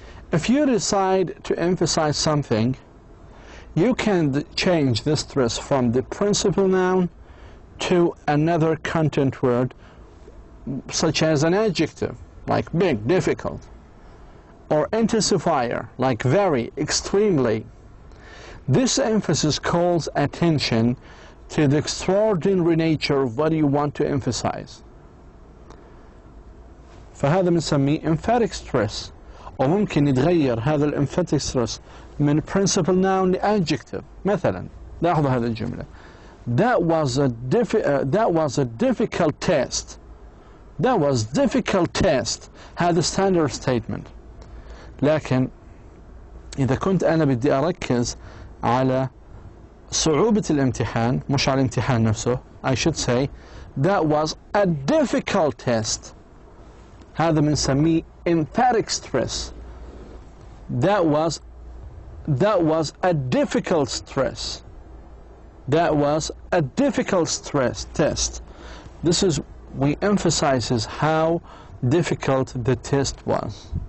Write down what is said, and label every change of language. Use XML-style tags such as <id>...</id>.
<en>If you decide to emphasize something, you can change the stress from the principal noun to another content word, such as an adjective, like big, difficult, or intensifier, like very, extremely. This emphasis calls attention to the extraordinary nature of what you want to emphasize.</en> <ar>فهذا بنسميه emphatic stress. وممكن يتغير هذا الemphatic stress من principal noun لadjective. مثلا لاحظوا هذه الجملة:</ar> <en>that was a difficult test. That was difficult test. هذا standard statement.</en> <ar>لكن إذا كنت أنا بدي أركز على صعوبة الامتحان مش على الامتحان نفسه,</ar> <en>I should say that was a difficult test.</en> <ar>هذا بنسميه</ar> <en>emphatic stress. That was a difficult stress. That was a difficult stress test. This is, we emphasizes how difficult the test was.</en>